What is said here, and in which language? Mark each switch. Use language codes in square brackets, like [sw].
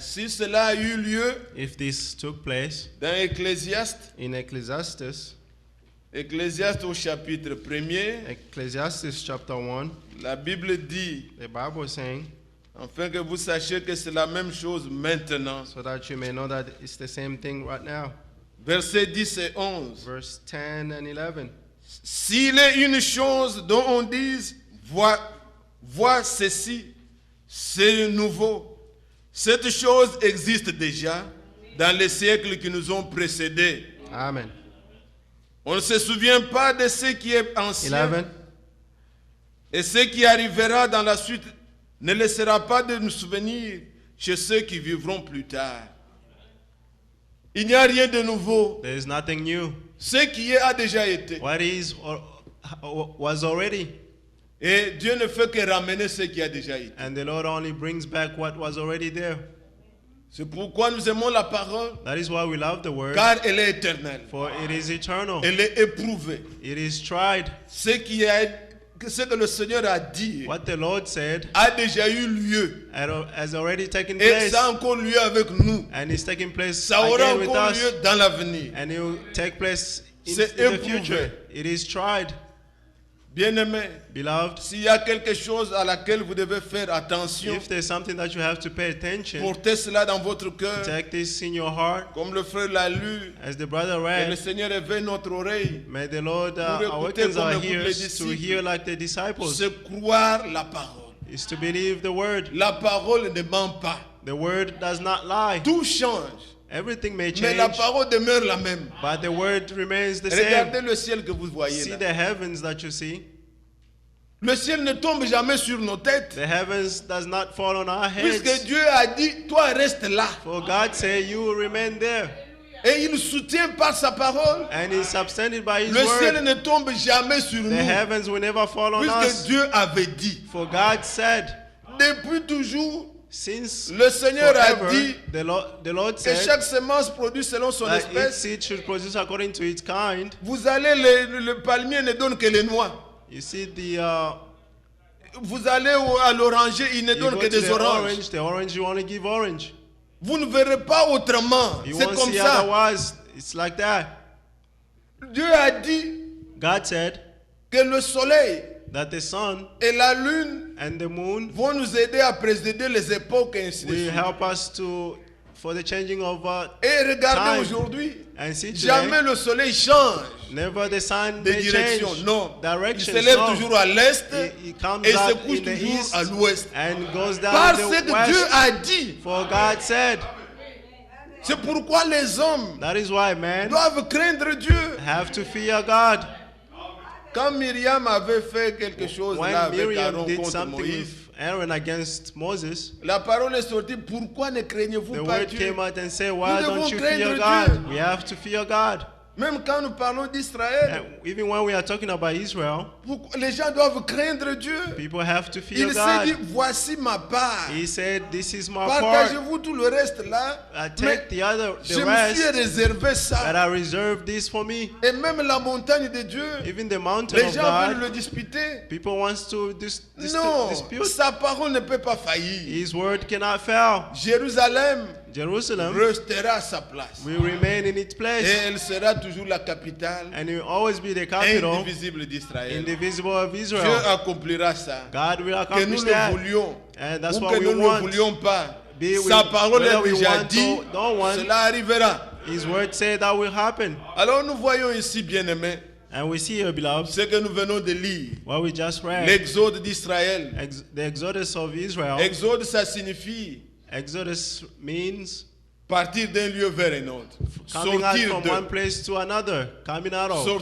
[fr] si cela a eu lieu [en] if this took place [fr] dans Ecclésiaste, [en] in Ecclesiastes, [fr] Ecclésiaste au chapitre 1er, [en] Ecclesiastes chapter 1, [fr] la Bible dit, [en] the Bible is saying, [fr] afin que vous sachiez que c'est la même chose maintenant. [en] so that you may know that it's the same thing right now. [fr] Versets 10 et 11. [en] Verse 10 and 11. [fr] S'il est une chose dont on dise, vois ceci, c'est nouveau. Cette chose existe déjà dans les siècles qui nous ont précédés. Amen. On ne se souvient pas de ce qui est ancien. 11. Et ce qui arrivera dans la suite ne laissera pas de nous souvenir chez ceux qui vivront plus tard. Il n'y a rien de nouveau. [en] There is nothing new. [fr] Ce qui est a déjà été. [en] What is was already, [fr] Et Dieu ne fait que ramener ce qui a déjà été. [en] and the Lord only brings back what was already there. [fr] C'est pourquoi nous aimons la parole, [en] That is why we love the word, [fr] car elle est éternelle. [en] for it is eternal. [fr] Elle est éprouvée. [en] It is tried. [fr] Ce que le Seigneur a dit [en] What the Lord said [fr] a déjà eu lieu. [en] has already taken [fr] Et [en] place, [fr] ça a encore lieu avec nous. [en] and is taking place [fr] Ça aura [en] again with [fr] encore [en] us, [fr] lieu dans l'avenir. [en] and it will take place in [fr] C'est [en] the [fr] éprouvé. [en] future. It is tried. [fr] Bien-aimés, [en] Beloved, [fr] s'il y a quelque chose à laquelle vous devez faire attention, [en] if there's something that you have to pay attention, [fr] portez cela dans votre cœur, [en] take this in your heart, [fr] comme le frère l'a lu, [en] as the brother [fr] et le [en] read. [fr] Seigneur éveille notre oreille. [en] May the Lord [fr] Pour écouter [en] awakens [fr] comme [en] our [fr] écoutent les [en] ears to [fr] disciples. [en] hear like the disciples, [fr] C'est croire la parole. [en] is to believe the word. [fr] La parole ne ment pas. [en] The word does not lie. [fr] Tout change, [en] Everything may [fr] mais la [en] change, [fr] parole demeure la même. [en] but the word remains the [fr] Regardez [en] same. [fr] le ciel que vous voyez [en] See [fr] là. [en] the heavens that you see. [fr] Le ciel ne tombe jamais sur nos têtes. [en] The heavens does not fall on our [fr] Puisque [en] heads. [fr] Dieu a dit, toi reste là. [en] For God say you will remain there. [fr] Et il soutient par sa parole. [en] And is substanded by his [fr] Le ciel [en] word. [fr] ne tombe jamais sur [en] The [fr] nous. [en] heavens will never fall on [fr] Puisque [en] us. [fr] Dieu avait dit. [en] For God said, [fr] Depuis toujours, [en] since [fr] le Seigneur a [en] forever, [fr] dit [en] the Lord [fr] que [en] said [fr] chaque semence produit selon son [en] that each [fr] espèce. [en] seed should produce according to its kind. [fr] Vous allez, le palmier ne donne que les noix. [en] You see [fr] Vous allez à l'oranger, il ne [en] you [fr] donne [en] go [fr] que [en] to [fr] des [en] the [fr] oranges. [en] orange you only give orange. [fr] Vous ne verrez pas autrement. [en] You [fr] C'est [en] won't [fr] comme [en] see [fr] ça. [en] otherwise. It's like that. [fr] Dieu a dit [en] God said [fr] que le soleil [en] that the sun [fr] et la lune [en] and the moon [fr] vont nous aider à présider les époques et ainsi de [en] will [fr] suite. [en] help us for the changing of [fr] Et regardez [en] time. [fr] aujourd'hui, [en] And see today, [fr] jamais le soleil change [en] never the sun [fr] de [en] may [fr] direction. [en] change [fr] Non, il [en] direction. [fr] se lève [en] No. [fr] toujours à l'est [en] He comes [fr] et se [en] out [fr] couche [en] in the [fr] toujours [en] east [fr] à l'ouest. [en] and goes down [fr] Parce [en] in [fr] que [en] the west. [fr] Dieu a dit. [en] For God said, [fr] C'est pourquoi les hommes [en] that is why men [fr] doivent craindre Dieu. [en] have to fear God. [fr] Quand Myriam avait fait quelque chose là [en] When [fr] avec [en] Miriam Aaron did [fr] contre [en] something [fr] Moïse, [en] with Aaron against Moses, [fr] la parole est sortie. Pourquoi ne craignez-vous [en] the [fr] pas [en] word [fr] Dieu? [en] came out and said, why [fr] Nous [en] don't [fr] devons [en] you [fr] craindre [en] fear [fr] Dieu. [en] God? We have to fear God. [fr] Même quand nous parlons d'Israël, [en] And even when we are talking about Israel, [fr] les gens doivent craindre Dieu. [en] people have to fear [fr] Il s'est dit, [en] God. [fr] voici ma part. [en] He said, this is my part. [fr] Partagez-vous tout le reste là. [en] I [fr] Mais [en] take the [fr] je me suis [en] rest [fr] réservé [en] that [fr] ça. [en] I reserve this for me. [fr] Et même la montagne de Dieu, [en] Even the mountain [fr] les [en] of [fr] gens veulent [en] God, [fr] le disputer. [en] people wants to [fr] Non, [en] dispute. [fr] sa parole ne peut pas faillir. [en] His word cannot fail. [fr] Jérusalem, [en] Jerusalem [fr] restera à sa place. [en] will remain in its [fr] Et [en] place, [fr] elle sera toujours la capitale [en] and it will always be the capital, [fr] indivisible d'Israël. [en] indivisible of [fr] Dieu [en] Israel. [fr] accomplira ça. [en] God will [fr] Que nous [en] accomplish [fr] le [en] that. [fr] voulions [en] And that's [fr] ou [en] what [fr] que [en] we [fr] nous ne le [en] want. [fr] voulions pas. [en] Be we- [fr] Sa parole [en] whether [fr] est [en] we [fr] déjà [en] want [fr] dit, [en] or don't want, [fr] cela arrivera. [en] His word said that will happen. [fr] Alors nous voyons ici, bien-aimés, [en] And we see here, beloved, [fr] ce que nous venons de lire. [en] what we just read, [fr] L'exode d'Israël. [en] the Exodus of Israel. [fr] Exode, ça signifie [en] Exodus means [fr] partir d'un lieu vers un autre. [en] coming out [fr] Sortir [en] from [fr] de. [en] one place to another, coming out of,